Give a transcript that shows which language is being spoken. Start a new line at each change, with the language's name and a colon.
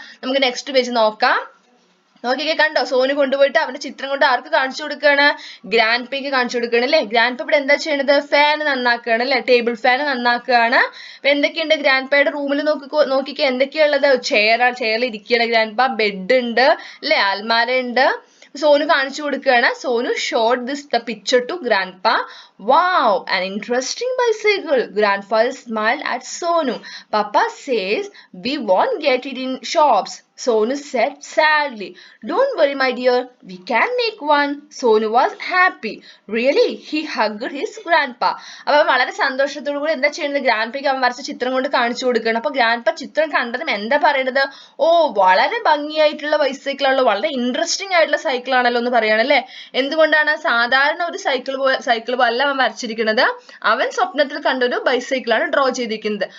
Malayalam: നമുക്ക് next page നോക്കാം. നോക്കിക്കേ, കണ്ടോ, സോനു കൊണ്ടുപോയിട്ട് അവന്റെ ചിത്രം കൊണ്ട് ആർക്ക് കാണിച്ചു കൊടുക്കുകയാണ്, ഗ്രാൻഡ്പയ്ക്ക് കാണിച്ചു കൊടുക്കുകയാണ് അല്ലെ. ഗ്രാൻഡ്പ ഇവിടെ എന്താ ചെയ്യണത്, ഫാൻ നന്നാക്കുകയാണ് അല്ലെ, ടേബിൾ ഫാൻ നന്നാക്കുകയാണ്. അപ്പൊ എന്തൊക്കെയുണ്ട് ഗ്രാൻഡ്പയുടെ റൂമിൽ നോക്കിക്കേ, എന്തൊക്കെയുള്ളത്, ചെയറിൽ ഇരിക്കുകയാണ് ഗ്രാൻഡ്പ, ബെഡ് ഉണ്ട് അല്ലെ, അൽമാര ഉണ്ട്. സോനു കാണിച്ചു കൊടുക്കുകയാണ്.
English: Sonu showed the picture to grandpa. Wow, an interesting bicycle. Grandfather smiled at Sonu. Papa says we won't get it in shops. Sonu said sadly. Don't worry my dear, we can make one. Sonu was happy. Really? He hugged his grandpa.
Malayalam: അപ്പോൾ വളരെ സന്തോഷത്തോടു കൂടി എന്താ ചെയ്യുന്നത്, ഗ്രാൻഡ്പയ്ക്ക് അവൻ വരച്ച ചിത്രം കൊണ്ട് കാണിച്ചു കൊടുക്കണം. അപ്പൊ ഗ്രാൻഡ്പ ചിത്രം കണ്ടതും എന്താ പറയുന്നത്, ഓ വളരെ ഭംഗിയായിട്ടുള്ള ബൈസൈക്കിൾ ആണല്ലോ, വളരെ ഇൻട്രസ്റ്റിംഗ് ആയിട്ടുള്ള സൈക്കിൾ ആണല്ലോ എന്ന് പറയണല്ലേ. എന്തുകൊണ്ടാണ്, സാധാരണ ഒരു സൈക്കിൾ അല്ല അവൻ വരച്ചിരിക്കുന്നത്, അവൻ സ്വപ്നത്തിൽ കണ്ടൊരു ബൈസൈക്കിളാണ് ഡ്രോ ചെയ്തിരിക്കുന്നത്.